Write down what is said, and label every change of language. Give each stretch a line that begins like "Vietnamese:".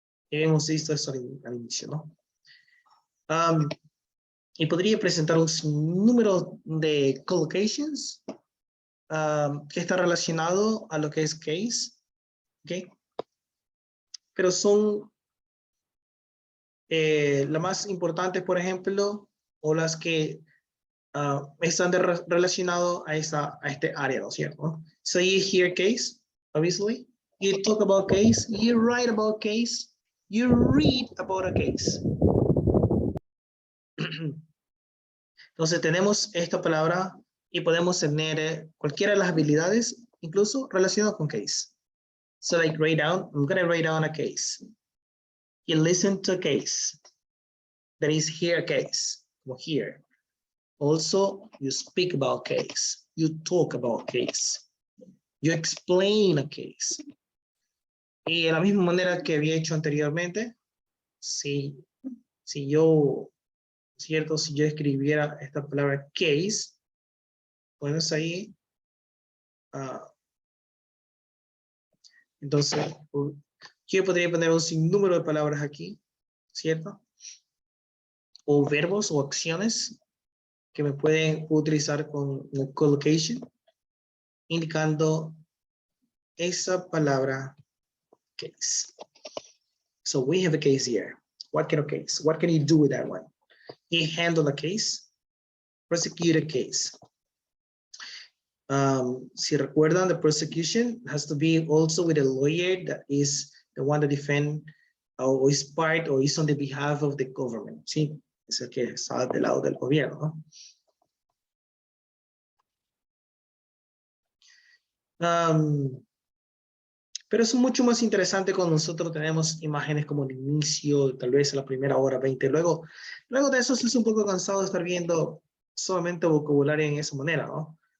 Spanish: Y hemos visto eso al inicio, ¿no? Y podría presentar un número de collocations que está relacionado a lo que es case. ¿Ok? Pero son las más importantes, por ejemplo, o las que están relacionadas a este área, ¿no es cierto?
English: So you hear case, obviously. You talk about case, you write about case, you read about a case.
Spanish: Entonces tenemos esta palabra y podemos tener cualquiera de las habilidades, incluso relacionadas con case.
English: So like write down, I'm going to write down a case. You listen to a case. That is here a case, or here. Also, you speak about case. You talk about case. You explain a case.
Spanish: Y de la misma manera que había hecho anteriormente, si yo escribiera esta palabra case, pues ahí, entonces, yo podría poner un sinnúmero de palabras aquí, ¿cierto? O verbos o acciones que me pueden utilizar con collocation, indicando esa palabra case.
English: So we have a case here. What kind of case? What can you do with that one? You handle a case, prosecute a case.
Spanish: Si recuerdan,
English: the prosecution has to be also with a lawyer that the one that defend or is part or is on the behalf of the government, ¿sí?
Spanish: Es el que está del lado del gobierno, ¿no? Pero es mucho más interesante cuando nosotros tenemos imágenes como el inicio, tal vez a la primera hora 20. Luego de eso es un poco cansado de estar viendo solamente vocabulario en esa manera, ¿no?